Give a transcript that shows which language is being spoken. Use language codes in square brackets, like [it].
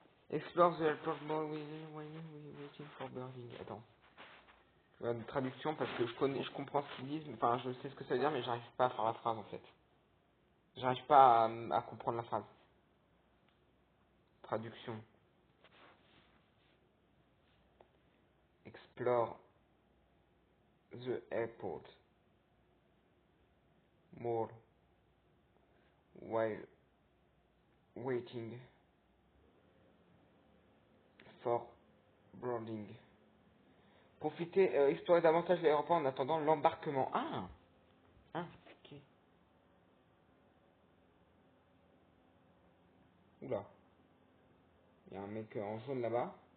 [en] Explore the airport more waiting for boarding. [fr] Attends. Une traduction parce que je comprends ce qu'ils disent, enfin je sais ce que ça veut dire, mais j'arrive pas à faire la phrase en fait. J'arrive pas à comprendre la phrase. Traduction. [en] Explore the airport more while waiting for boarding. [fr] Profitez, explorer davantage l'aéroport en attendant l'embarquement. Ah, ok. Oula, il y a un mec en jaune là-bas.